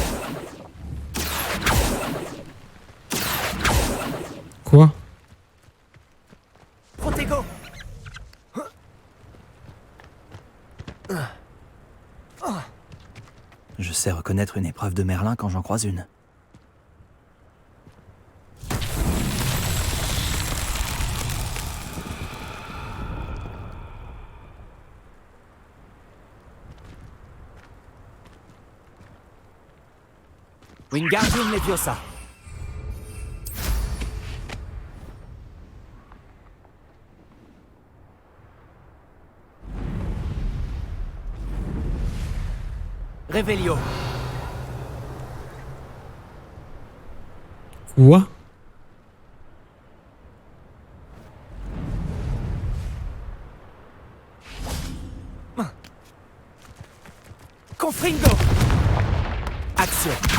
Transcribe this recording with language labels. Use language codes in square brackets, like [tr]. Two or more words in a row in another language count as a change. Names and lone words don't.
[fr] Quoi? Protego. Je sais reconnaître une épreuve de Merlin quand j'en croise une. Wingardium Leviosa. Revelio. Quoi? Confringo. Action.